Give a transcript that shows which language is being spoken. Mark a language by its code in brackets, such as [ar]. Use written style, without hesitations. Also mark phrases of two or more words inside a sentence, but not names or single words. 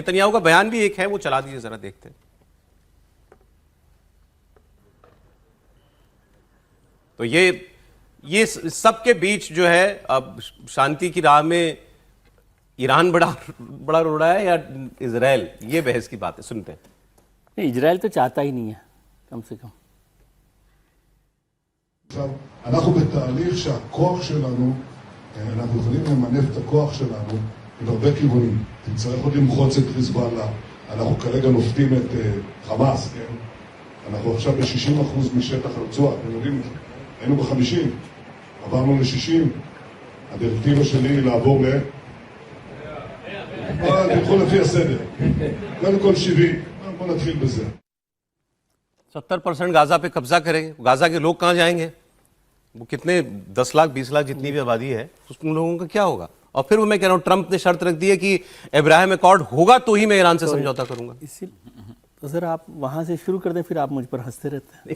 [hi] नेतन्याहू का बयान भी एक है, वो चला दीजिए जरा, देखते हैं। तो ये सबके बीच जो है अब शांति की राह में ईरान बड़ा रो रहा है या इजराइल, ये बहस की बात है, सुनते हैं। नहीं, इजराइल तो चाहता ही नहीं है कम से कम। [he] אנחנו בתהליך שהכוח שלנו, אנחנו יכולים למנף את הכוח שלנו עם הרבה כיוונים. תצטרך עוד למחוץ את חיזבאללה, אנחנו כרגע נופתים את חמאס, כן? אנחנו עכשיו ב-60% משטח הרצועה, אתם יודעים, היינו ב-50, עברנו ל-60, הדירקטיבה שלי היא לעבור תלכו לפי הסדר, קודם כל 70, בוא נתחיל בזה. [hi] 70% गाजा पे कब्जा करेंगे, गाजा के लोग कहां जाएंगे? वो कितने 10 लाख 20 लाख जितनी भी आबादी है, उन लोगों का क्या होगा? और फिर वो मैं कह रहा हूं, ट्रंप ने शर्त रख दी है कि अब्राहम अकॉर्ड होगा तो ही मैं ईरान से समझौता करूंगा। तो सर आप वहां से शुरू कर दें, फिर आप मुझ पर हंसते रहते हैं।